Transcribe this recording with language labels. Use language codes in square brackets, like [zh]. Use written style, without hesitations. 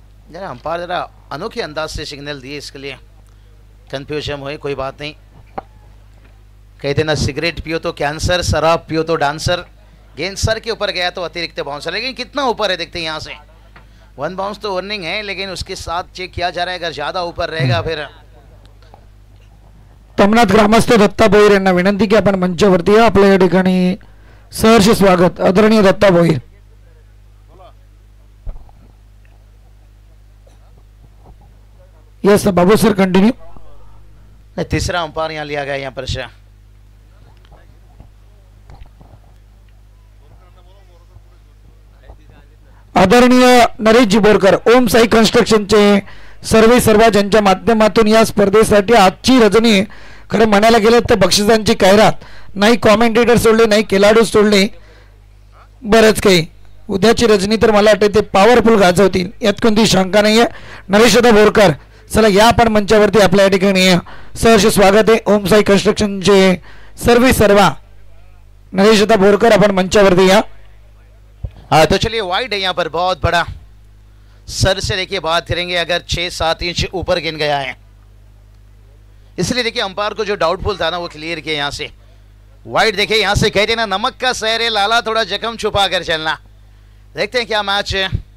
[hi] जरा अंपायर जरा अनोखे अंदाज से सिग्नल दिए इसके लिए कंफ्यूजन हुए कोई बात नहीं कहते ना सिगरेट पियो तो कैंसर शराब पियो तो डांसर गेंद सर के ऊपर गया तो अतिरिक्त बाउंसर लेकिन कितना ऊपर है देखते हैं यहाँ से 1 बाउंस तो वार्निंग है लेकिन उसके साथ चेक किया जा रहा है अगर ज्यादा ऊपर रहेगा फिर [mr] तमनाथ ग्रामस्थ दत्ता भोईर यांना विनंती की आपण मंचावरती या आपल्या या ठिकाणी सहर्ष स्वागत आदरणीय दत्ता भोईर यस बाबू सर कंटिन्यू [hi] तीसरा अंपायर यहाँ लिया गया यहाँ पर से [mr] आदरणीय नरेश जी बोरकर ओम साई कन्स्ट्रक्शनचे सर्व ज्यांच्या माध्यमातून या स्पर्धेसाठी आजची रजनी खरं म्हणायला गेलं तर बक्षिसांची जाहिरात नाही, कॉमेंटेटर सोडले नाही, खेळाडू सोडले, बरंच काही. उद्याची रजनी तर मला वाटतं ते पॉवरफुल गाजवतील यात कोणती शंका नाही आहे. नरेशदा बोरकर, चला या आपण मंचावरती आपल्या या ठिकाणी सहर्ष स्वागत आहे. ओम साई कन्स्ट्रक्शनचे सर्व नरेशदा बोरकर आपण मंचावरती या. [hi] हाँ तो चलिए वाइड है यहाँ पर बहुत बड़ा, सर से देखिए बात करेंगे अगर 6-7 इंच ऊपर गिन गया है, इसलिए देखिए अंपायर को जो डाउटफुल था ना वो क्लियर किया यहाँ से. वाइड देखिए यहाँ से कहते ना नमक का शहर है लाला, थोड़ा जख्म छुपा कर चलना. देखते हैं क्या मैच है.